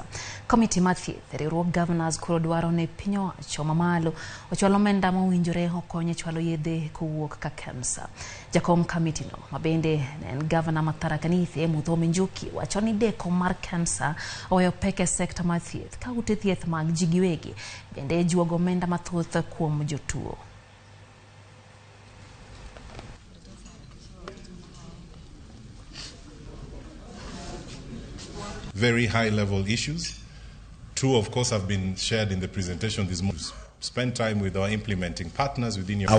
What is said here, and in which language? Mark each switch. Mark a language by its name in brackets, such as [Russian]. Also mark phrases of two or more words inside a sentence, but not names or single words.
[Luo (Kenya and Tanzania)] Committee mar thieth riwruog governors koro dwaro ne piny owacho mamalo ochwalo omenda mowinjore okonyo chwalo yedhe kowuok ka KEMSA. Jakom committee no mabende en governor ma Tharaka Nithi Muthomi Njuki wacho ni deko mar KEMSA oweyo pek e sekta mar thieth ka ute thieth mag ji giwegi bende juogo omenda mathoth kuom jotuo. [English] Very high-level issues. Two, of course, have been shared in the presentation this morning. Spend time with our implementing partners within your...